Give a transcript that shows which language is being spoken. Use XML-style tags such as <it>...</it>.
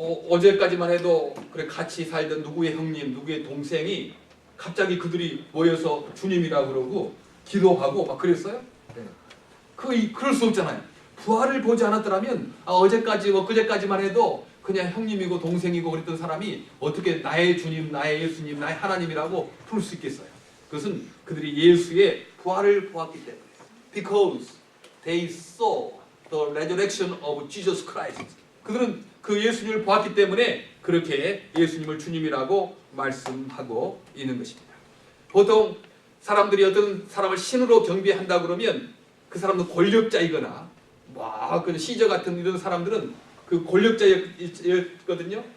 <ko>어제까지만 해도 그래 같이 살던 누구의 형님, 누구의 동생이 갑자기 그들이 모여서 주님이라고 그러고 기도하고 막 그랬어요? 그럴 수 없잖아요. 부활을 보지 않았더라면 어제까지 그제까지만 해도 그냥 형님이고 동생이고 그랬던 사람이 어떻게 나의 주님, 나의 예수님, 나의 하나님이라고 부를 수 있겠어요? 그것은 그들이 예수의 부활을 보았기 때문에.</ko> <en>Because they saw the resurrection of Jesus Christ.</en> <ko>그들은 그 예수님을 보았기 때문에 그렇게 예수님을 주님이라고 말씀하고 있는 것입니다. 보통 사람들이 어떤 사람을 신으로 경배한다 그러면 그 사람은 권력자이거나 그 시저 같은 이런 사람들은 그 권력자였거든요.</ko>